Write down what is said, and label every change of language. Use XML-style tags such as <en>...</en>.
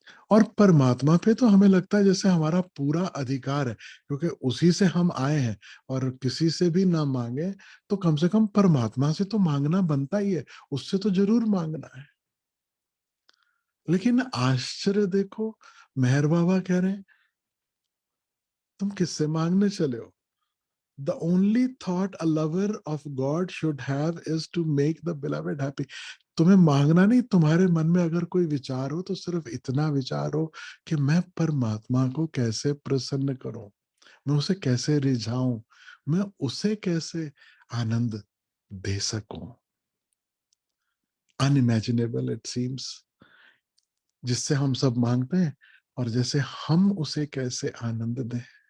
<hi>और परमात्मा पे तो हमें लगता है जैसे हमारा पूरा अधिकार है, क्योंकि उसी से हम आए हैं। और किसी से भी ना मांगे तो कम से कम परमात्मा से तो मांगना बनता ही है, उससे तो जरूर मांगना है। लेकिन आश्चर्य देखो, मेहर बाबा कह रहे हैं तुम किससे मांगने चले हो?</hi> <en>The only thought a lover of God should have is to make the beloved happy.</en> <hi>तुम्हें मांगना नहीं, तुम्हारे मन में अगर कोई विचार हो तो सिर्फ इतना विचार हो कि मैं परमात्मा को कैसे प्रसन्न करूं, मैं उसे कैसे रिझाऊं, मैं उसे कैसे आनंद दे सकूं।</hi> <en>unimaginable it seems,</en> <hi>जिससे हम सब मांगते हैं और जैसे हम उसे कैसे आनंद दें।</hi>